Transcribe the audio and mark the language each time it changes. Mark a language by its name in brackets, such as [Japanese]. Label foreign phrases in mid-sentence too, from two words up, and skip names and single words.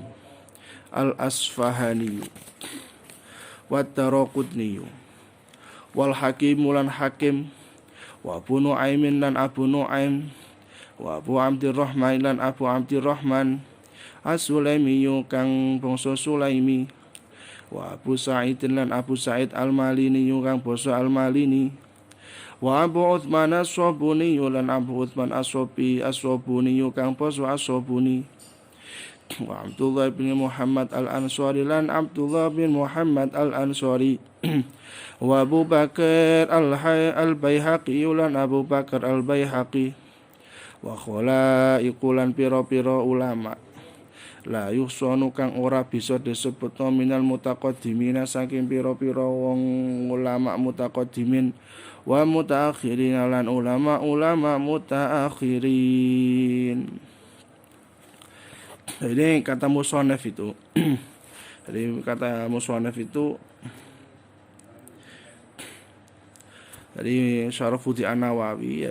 [Arabic] Al-Asfahani. Wa Daraqutni. [Javanese] Wal Hakim lan Hakim. Wa Abu Nu'aimin lan Abu Nu'aim. Wa Abu Abdurrahman lan Abu Abdurrahman. As-Sulaimi kang bangsa Sulaimi. Wa Abu Sa'id lan Abu Sa'id Al-Malini kang bangsa Al-Malini. Wa Abu Utsman As-Sabuni lan Abu Utsman As-Sabuni kang bangsa As-Sabuni. Wa Abdullah bin Muhammad Al-Ansari lan Abdullah bin Muhammad Al-Ansari. Wa Abu Bakar Al-Baihaqi lan Abu Bakar Al-Baihaqi. [Arabic] Wa khalaiqu [Javanese] lan pira-pira ulama. [Arabic] La yuhsanu [Javanese] kang ora bisa disebut [Arabic] minal mutaqaddimina [Javanese] saking pira-pira wong ulama [Arabic] mutaqaddimin wa mutaakhirin [Javanese] lan ulama mutaakhirin. [Indonesian] Jadi kata musannaf itu dari Syarafuddin An-Nawawi.